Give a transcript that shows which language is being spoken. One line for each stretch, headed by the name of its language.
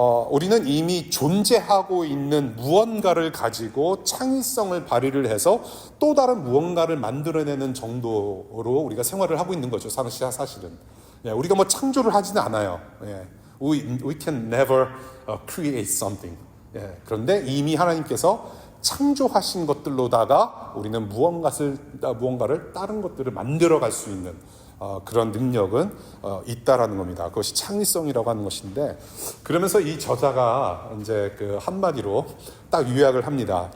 Korean: 우리는 이미 존재하고 있는 무언가를 가지고 창의성을 발휘를 해서 또 다른 무언가를 만들어내는 정도로 우리가 생활을 하고 있는 거죠. 사실은. 우리가 뭐 창조를 하지는 않아요.
English: We can never create something.
Korean: 그런데 이미 하나님께서 창조하신 것들로다가 우리는 무언가를 다른 것들을 만들어갈 수 있는 그런 능력은 있다라는 겁니다. 그것이 창의성이라고 하는 것인데, 그러면서 이 저자가 이제 그 한마디로 딱 요약을 합니다.